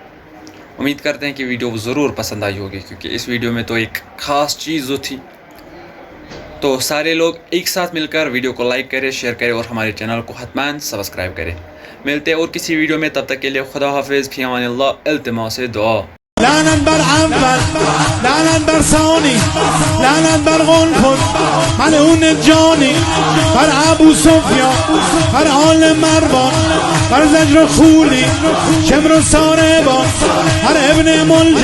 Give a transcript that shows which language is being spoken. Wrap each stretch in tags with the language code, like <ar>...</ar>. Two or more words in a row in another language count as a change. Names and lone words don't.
<hi>उम्मीद करते हैं कि वीडियो ज़रूर पसंद आई होगी, क्योंकि इस वीडियो में तो एक ख़ास चीज़ जो थी। तो सारे लोग एक साथ मिलकर वीडियो को लाइक करें, शेयर करें और हमारे चैनल को हतमान सब्सक्राइब करें। मिलते हैं और किसी वीडियो में, तब तक के लिए खुदा हाफिज़,</hi> <ar>في أمان الله,</ar> <hi>इल्तिमास दुआ।</hi> <fa>لعنت بر عنبر، لعنت بر ثانی، لعنت بر قنفذ ملعون جانی، بر ابو سفیان، بر آل مروان، بر زجر خولی، شمر و ساربان، بر ابن ملجم.</fa>